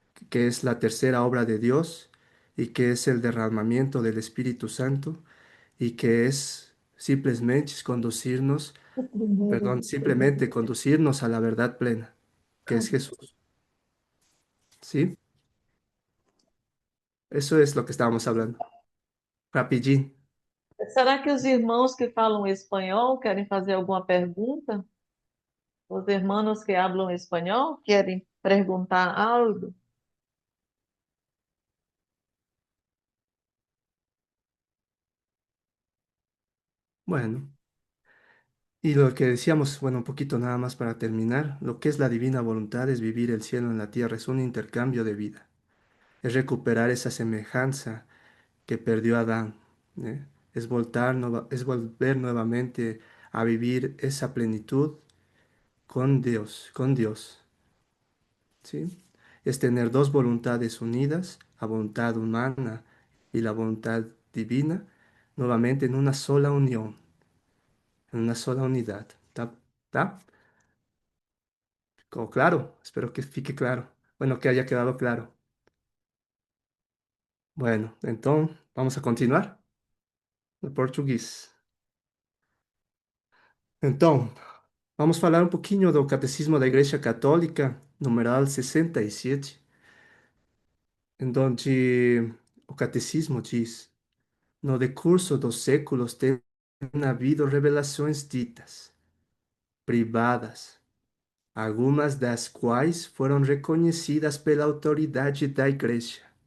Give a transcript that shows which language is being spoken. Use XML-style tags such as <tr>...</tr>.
<es>Que es la tercera obra de Dios y que es el derramamiento del Espíritu Santo y que es simplemente conducirnos, perdón, simplemente conducirnos a la verdad plena, que es Jesús, ¿sí? Eso es lo que estábamos hablando. Rapidín.</es> <pt>Será que os irmãos que falam espanhol querem fazer alguma pergunta? Os irmãos que hablam espanhol querem perguntar algo?</pt> <es>Bueno. Y lo que decíamos, bueno, un poquito nada más para terminar, lo que es la divina voluntad es vivir el cielo en la tierra, es un intercambio de vida, es recuperar esa semejanza que perdió Adán, ¿eh? Es es volver nuevamente a vivir esa plenitud con Dios, ¿sí? es tener dos voluntades unidas, la voluntad humana y la voluntad divina, nuevamente en una sola unión, en una sola unidad. ¿Está? ¿Está? ¿Quedó claro?</es> <pt>Espero que fique claro.</pt> <es>Bueno, que haya quedado claro. Bueno, entonces vamos a continuar</es> <pt>no português. Então, vamos falar um pouquinho do Catecismo da Igreja Católica, numeral 67, em donde o Catecismo diz: no decurso dos séculos tem havido revelações ditas, privadas, algumas das quais foram reconhecidas pela autoridade da Igreja.</pt>